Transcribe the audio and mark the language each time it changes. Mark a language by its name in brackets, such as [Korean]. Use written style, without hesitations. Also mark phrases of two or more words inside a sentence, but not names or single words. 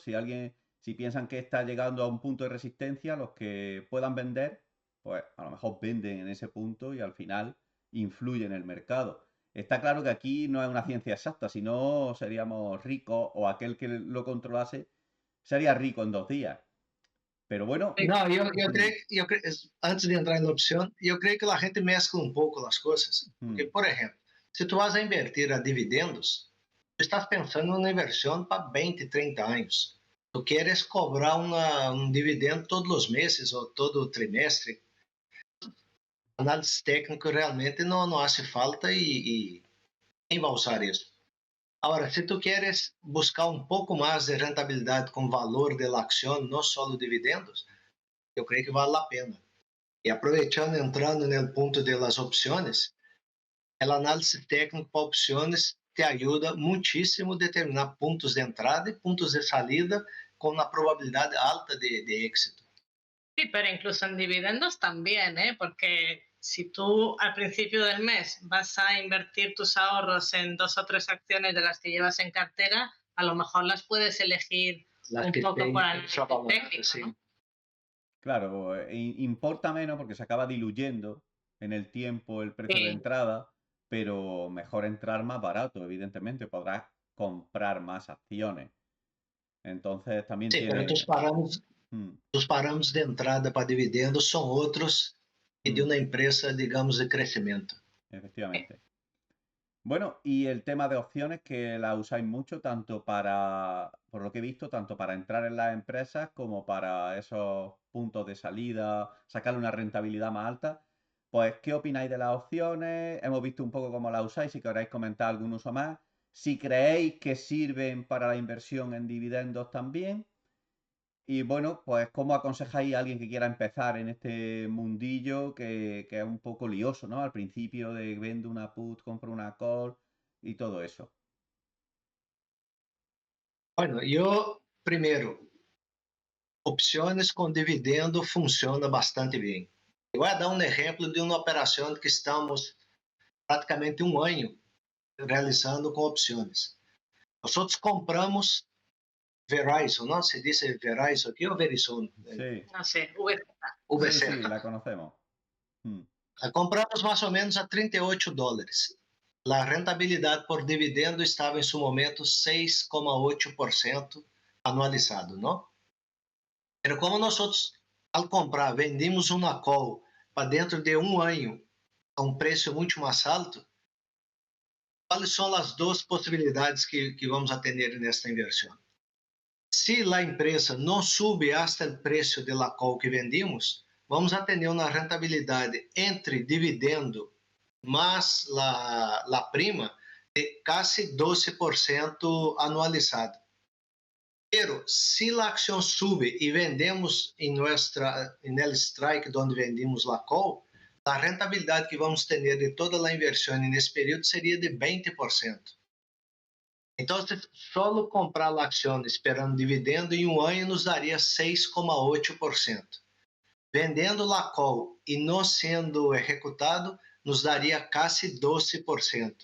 [Spanish] Si piensan que está llegando a un punto de resistencia, los que puedan vender, pues a lo mejor venden en ese punto y al final influye en el mercado. Está claro que aquí no es una ciencia exacta, si no seríamos ricos o aquel que lo controlase sería rico en 2 días. Pero bueno, Sí, [Portuguese] Não, eu mm, creio que, antes de entrar na opção, eu creio que a gente mescla um pouco as coisas. Porque, mm, por exemplo, se tu [Spanish] vas a invertir a dividendos, [Portuguese] tu estás pensando numa inversão para 20, 30 anos. Tu queres cobrar dividendo todos os meses ou todo trimestre. Análise técnica realmente não [Spanish] hace falta [Portuguese] e quem vai usar isso? Agora, se tu queres buscar um pouco mais de rentabilidade com o valor da ação, não só os dividendos, eu creio que vale a pena. E aproveitando, entrando no ponto das opções, a análise técnica para opções te ajuda muitíssimo a determinar pontos de entrada e pontos de salida com uma probabilidade alta de êxito. [Spanish] sí, pero incluso en dividendos también, ¿eh? Porque si tú al principio del mes vas a invertir tus ahorros en 2 o 3 acciones de las que llevas en cartera, a lo mejor las puedes elegir Las un [Portuguese] que [Spanish] poco por [Portuguese] têm [Spanish] análisis [Portuguese] sua valorada, [Spanish] técnico, [Portuguese] sim. [Spanish] ¿no? claro, importa menos porque se acaba diluyendo en el tiempo el precio de Sí, entrada, pero mejor entrar más barato, evidentemente, podrás comprar más acciones. Entonces también [Portuguese] Sim, mas [Spanish] tiene... mm, [Portuguese] os parâmetros de entrada para dividendos são outros que de mm, uma empresa, digamos, de crescimento. [Spanish] sí. efectivamente. Bueno, y el tema de opciones que la usáis mucho, tanto para, por lo que he visto, tanto para entrar en las empresas como para esos puntos de salida, sacarle una rentabilidad más alta. Pues, ¿qué opináis de las opciones? Hemos visto un poco cómo las usáis, si queréis comentar algún uso más. Si creéis que sirven para la inversión en dividendos también. Y bueno, pues ¿cómo aconsejáis a alguien que quiera empezar en este mundillo que es un poco lioso, ¿no? Al principio de vendo una put, compro una call y todo eso. [Portuguese] Olha, eu, primeiro, opções com dividendo funciona bastante bem. Eu vou dar um exemplo de uma operação que estamos praticamente um ano realizando com opções. Nós outros compramos Verizon, não se diz Verizon aqui ou Verizon? [Spanish] Sí, No sé, VZ. sí, UBC. sí, la conocemos. Mm, La compramos [Portuguese] mais ou menos [Spanish] a $38. [Portuguese] A rentabilidade por dividendo estava em seu momento 6,8% anualizado, não? Mas como nós outros, ao comprar, vendemos uma call para dentro de um ano a um preço muito mais alto, quais são as duas possibilidades que vamos a ter nesta inversão? Se a empresa não [Spanish] sube hasta [Portuguese] o preço [Spanish] de la call que vendimos, [Portuguese] vamos a ter uma rentabilidade entre dividendo mais [Spanish] la prima [Portuguese] de quase 12% anualizado. Pero se a ação sube e vendemos em el strike onde [Spanish] vendimos la call, [Portuguese] a rentabilidade que vamos ter de toda a inversão nesse período seria de 20%. Então, só comprar a ação esperando dividendo em um ano nos daria 6,8%. Vendendo a call e não sendo executado, nos daria quase 12%.